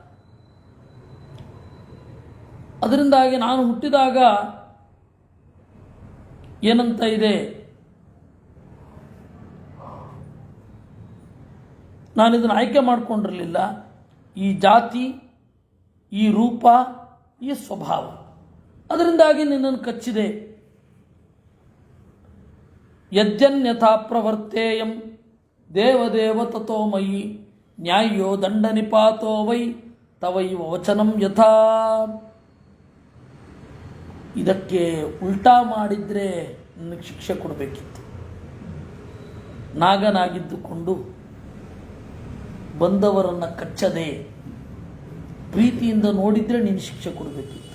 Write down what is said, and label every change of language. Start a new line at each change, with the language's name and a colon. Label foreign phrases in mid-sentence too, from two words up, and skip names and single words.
Kannada: ಅದರಿಂದಾಗಿ ನಾನು ಹುಟ್ಟಿದಾಗ ಏನಂತ ಇದೆ, ನಾನಿದನ್ನು ಆಯ್ಕೆ ಮಾಡಿಕೊಂಡಿರಲಿಲ್ಲ. ಈ ಜಾತಿ, ಈ ರೂಪ, ಈ ಸ್ವಭಾವ, ಅದರಿಂದಾಗಿ ನಿನ್ನನ್ನು ಕಚ್ಚಿದೆ.
Sanskrit: ಯಜ್ಜನ್ಯಥಾ ಪ್ರವರ್ತೇಯಂ ದೇವದೇವ ತಥೋ ಮಯಿ ನ್ಯಾಯೋ ದಂಡ ನಿಪಾತೋ ವೈ ತವೈವ ವಚನಂ ಯಥಾ.
Kannada: ಇದಕ್ಕೆ ಉಲ್ಟಾ ಮಾಡಿದರೆ ನನಗೆ ಶಿಕ್ಷೆ ಕೊಡಬೇಕಿತ್ತು. ನಾಗನಾಗಿದ್ದುಕೊಂಡು ಬಂದವರನ್ನು ಕಚ್ಚದೆ ಪ್ರೀತಿಯಿಂದ ನೋಡಿದರೆ ನೀನು ಶಿಕ್ಷೆ ಕೊಡಬೇಕಿತ್ತು.